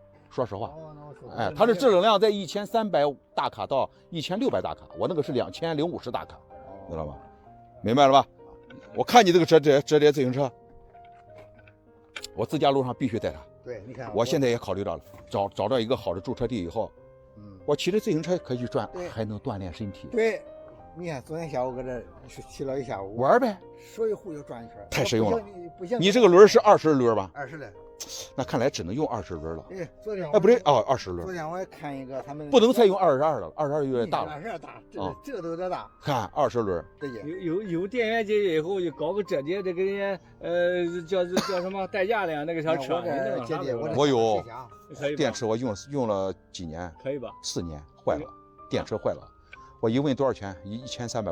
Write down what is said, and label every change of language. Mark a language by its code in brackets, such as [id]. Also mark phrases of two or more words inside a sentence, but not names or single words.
[zh] 說實話，哎，它的制冷量在1300大卡到1600大卡，我那個是2050大卡，知道嗎？明白了吧？我看你這個折疊自行車，我自駕路上必須帶它。對，你看，我現在也考慮到了，找到一個好的駐車地以後，我騎着自行車可以去轉，還能鍛鍊身體。對。你看，昨天下午搁這騎了一下午，玩唄，手一呼就轉一圈，太實用了。不行，你這個輪是20輪吧？20的，那看來只能用20輪了。哎，昨天不對哦，20輪。昨天我還看一個，他們不能再用22了，22有點大了。22大，這個都有點大。看20輪，有電源解決以後就搞個折疊，這個人叫什麼代駕的呀？那個小車。我有電池，我用了幾年？可以吧？4年壞了，電池壞了。我一問多少錢？1380。